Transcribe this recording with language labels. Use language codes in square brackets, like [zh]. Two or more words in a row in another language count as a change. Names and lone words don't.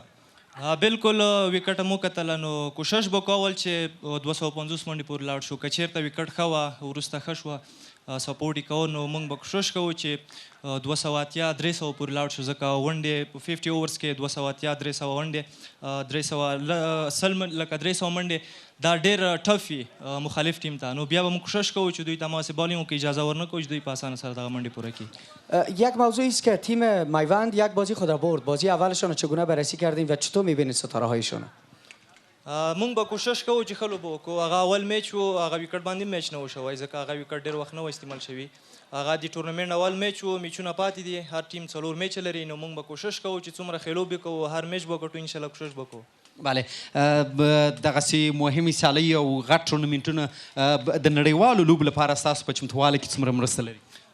[ps] بالکل وکټ مو کتله نو کوشش به کول چې 250 منډې پورې لاړ شو که چېرته وکټ ښه وه وروسته ښه شوه سپورټ یې کوو نو موږ به کوشش کوو چې 280 300 پورې لاړ شو ځکه ونډې په 50 اوورز کې 280 300 ونډې 300 لکه 300 منډې دا ډېر ټف وي مخالف ټیم ته نو بیا به موږ کوشش کوو چې دوی ته هماغسې بالینګ وکړي اجازه ورنه کوو چې دوی په اسانه سره دغه منډې پوره کړي. [fa] یک موضوعی است که تیم میوند یک بازی خود را برد. بازی اولشان رو چگونه بررسی کردیم و چطور می‌بینید ستاره هایشون؟ [ps] مونږ به کوشش کوو چې ښه لوبه وکړو. هغه اول میچ و هغه وکټ باندې میچ نه و شوی ځکه هغه وکټ ډېر وخت نه و استعمال شوي. هغه د ټورنمنټ اول میچ و میچونه پاتې دي هر ټیم 4 میچ لري نو مونږ به کوشش کوو چې څومره ښې لوبې کوو هر میچ به وګټو انشاءالله کوشش به کوو. بله دغسې مهمې سیالۍ او غټ ټورنمنټونه د نړیوالو لوبو لپاره ستاسو په چمتووالي کې څومره مرسته لري؟